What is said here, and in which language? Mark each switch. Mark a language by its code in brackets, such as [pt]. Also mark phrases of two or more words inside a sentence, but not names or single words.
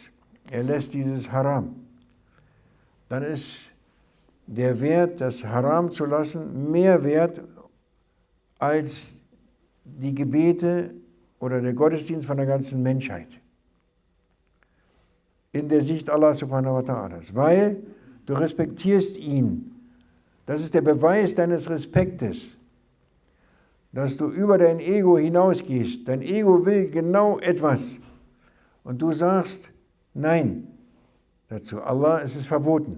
[de] Er lässt dieses Haram. Dann ist der Wert, das Haram zu lassen, mehr wert als die Gebete oder der Gottesdienst von der ganzen Menschheit. In der Sicht [ar] الله سبحانه وتعالى. [de] Weil du respektierst ihn. Das ist der Beweis deines Respektes, dass du über dein Ego hinausgehst. Dein Ego will genau etwas. Und du sagst, nein dazu. Allah, es ist verboten.